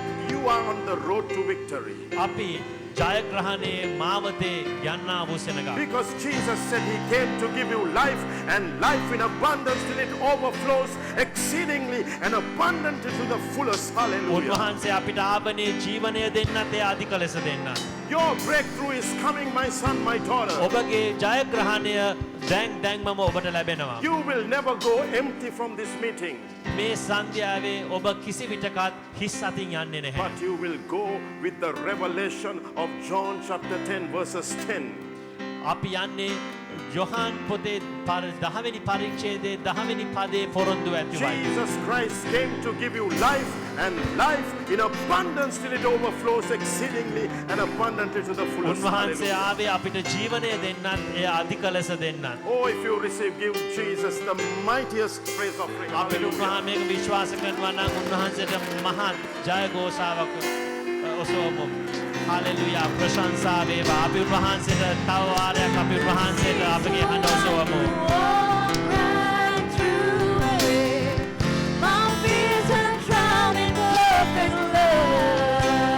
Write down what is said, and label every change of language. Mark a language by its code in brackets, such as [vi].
[en] You are on the road to victory. [si] අපි ජයග්‍රහණයේ මාවතේ යන්නා වූ සෙනඟක්. [en] Because Jesus said He came to give you life and life in abundance till it overflows exceedingly and abundantly to the fullest. Hallelujah. [si] උන්වහන්සේ අපිට ආවනේ ජීවනය දෙන්නත් ඒ අධික ලෙස දෙන්නත්. [en] Your breakthrough is coming, my son, my daughter. [si] ඔබගේ ජයග්‍රහණය දැන්මම ඔබට ලැබෙනවා. [en] You will never go empty from this meeting, [si] මේ සන්ධ්‍යාවේ ඔබ කිසි විටකත් හිස් අතින් යන්නේ නැහැ. [en] but you will go with the revelation of John chapter 10 verses 10. [si] අපි යන්නේ යොහාන් පොතේ 10වෙනි පරිච්ඡේදයේ 10වෙනි පදයේ පොරොන්දු ඇතිවයි. [en] Jesus Christ came to give you life and life in abundance till it overflows exceedingly and abundantly to the fullest. [si] උන්වහන්සේ [en] Hallelujah. [si] ආවේ අපිට ජීවනය දෙන්නත් ඒ අධික ලෙස දෙන්නත්. [en] Oh, if you receive, give Jesus the mightiest praise offering. [si] අපි [en] Hallelujah. [si] මේක විශ්වාස කරනවා නම් උන්වහන්සේට මහත් ජයഘോഷාවක් ඔසවමු. හalleluya ප්‍රශංසා වේවා. අපි උන්වහන්සේට තව වාරයක් අපි උන්වහන්සේට අපගේ හඬ ඔසවමු. [en] Walk right through it. My fears are drowned in perfect love.